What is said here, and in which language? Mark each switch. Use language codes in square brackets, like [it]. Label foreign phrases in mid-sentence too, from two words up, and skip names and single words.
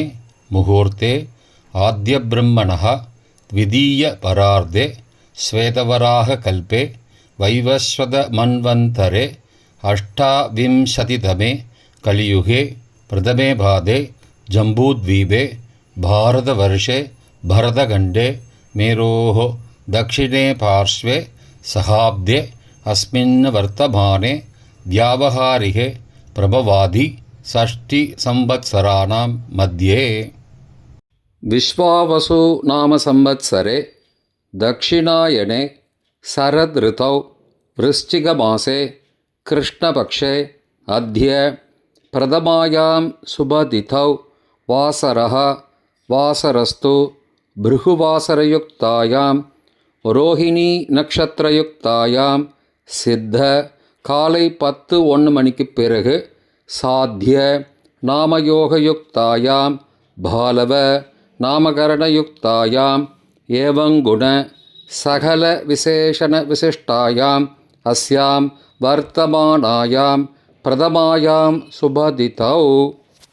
[sa] मुहूर्ते आद्य ब्रह्मणः द्वितीय परार्धे श्वेतवराह कल्पे वैवस्वत मन्वन्तरे अष्टाविंशतितमे कलियुगे प्रथमे पादे जम्बूद्वीपे भारतवर्षे भरतखण्डे मेरोः दक्षिणे पार्श्वे सहाब्दे अस्मिन् वर्तमाने व्यावहारिके प्रभवादि षष्टिसंवत्सराणां मध्ये. विश्वावसु नाम संवत्सरे दक्षिणायने शरद ऋतौ वृश्चिकमासे कृष्णपक्षे अद्य प्रथमायां शुभतिथौ वासरः वासरस्तु भृगुवासरयुक्तायां रोहिणी नक्षत्रयुक्तायाम् [ta] சித்த காலை 10:01 மணிக்குப் பிறகு [sa] साध्य नामयोगयुक्तायाम् बालव नामकरणयुक्तायाम् एवंगुण सकल विशेषण विशिष्टायाम् अस्याम् वर्तमानायाम् प्रथमायाम् शुभतिथौ.